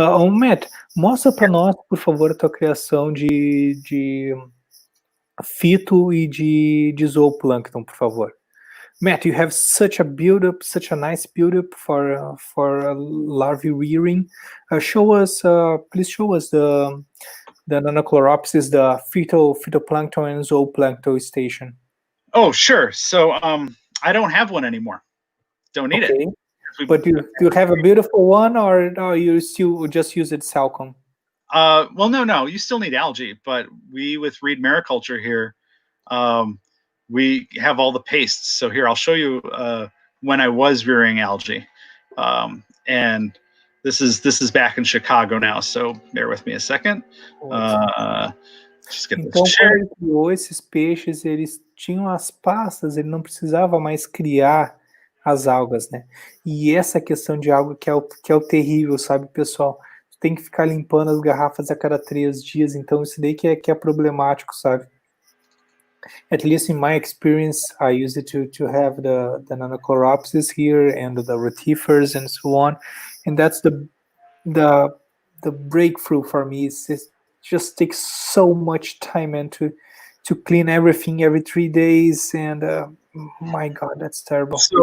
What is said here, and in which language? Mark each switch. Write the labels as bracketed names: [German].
[Portuguese] Matt, mostra para nós, por favor, a tua criação de fito e de zooplâncton, por favor. [English] Matt, you have such a nice build-up for larvae rearing. Please show us the Nanochloropsis, the phytoplankton and zooplankton station. Oh, sure. So I don't have one anymore. Don't need it. But do you have a beautiful one, or you still just use it Salcom? Well, no, you still need algae, but we with Reed Mariculture here, we have all the pastes. So here, I'll show you when I was rearing algae. And this is back in Chicago now, so bear with me a second. Just get [Portuguese] então, [English] this [Portuguese] quando ele criou esses peixes, eles tinham as pastas, ele não precisava mais criar as algas, né? E essa questão de alga que é o terrível, sabe, pessoal? Tem que ficar limpando as garrafas a cada 3 dias, então isso daí que é problemático, sabe? [English] At least in my experience, I used it to have the Nanochloropsis here and the Retifers and so on, and that's the breakthrough for me. It just takes so much time and to clean everything every 3 days, and my God, that's terrible.